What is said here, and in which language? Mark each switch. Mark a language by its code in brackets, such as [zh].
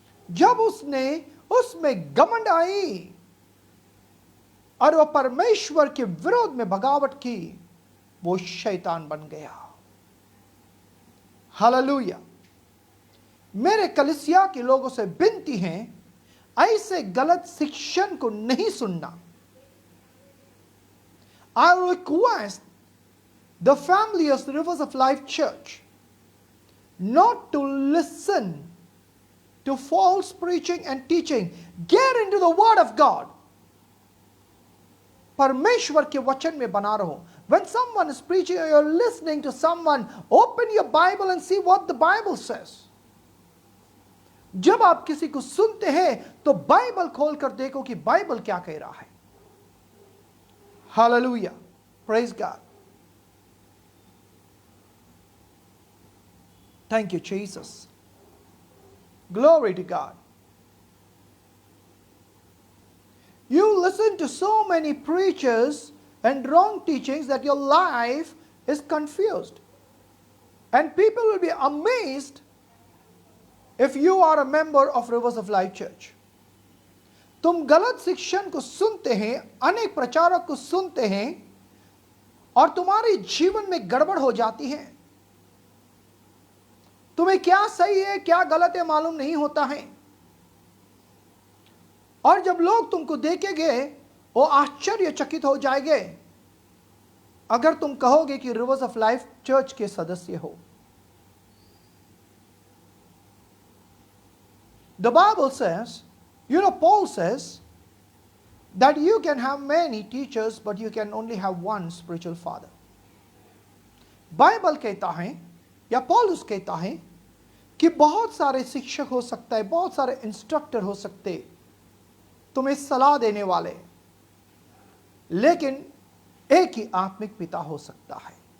[hi] जब उसने उसमें घमंड आई और वह परमेश्वर के विरोध में बगावट की, वो शैतान बन गया। हालेलुया। मेरे कलीसिया के लोगों से विनती है, ऐसे गलत शिक्षण को नहीं सुनना। [en] I request the family of Rivers of Life Church not to listen to false preaching and teaching. Get into the Word of God. [hi] परमेश्वर के वचन में बना रहो। [en] When someone is preaching or you're listening to someone, open your Bible and see what the Bible says. [hi] जब आप किसी को सुनते हैं तो बाइबल खोलकर देखो कि बाइबल क्या कह रहा है। [en] Hallelujah. Praise God. Thank you, Jesus. Glory to God. You listen to so many preachers and wrong teachings that your life is confused. And people will be amazed if you are a member of Rivers of Life Church. [hi] तुम गलत शिक्षण को सुनते हैं, अनेक प्रचारक को सुनते हैं और तुम्हारे जीवन में गड़बड़ हो जाती है। तुम्हें क्या सही है क्या गलत है मालूम नहीं होता है। और जब लोग तुमको देखेंगे वो आश्चर्यचकित हो जाएंगे अगर तुम कहोगे कि रिवर्स ऑफ लाइफ चर्च के सदस्य हो। [en] The Bible says, Paul says that you can have many teachers, but you can only have one spiritual father. [hi] Bible कहता है या पौलुस कहता है कि बहुत सारे शिक्षक हो सकता है, बहुत सारे इंस्ट्रक्टर हो सकते, तुम्हें सलाह देने वाले, लेकिन एक ही आत्मिक पिता हो सकता है।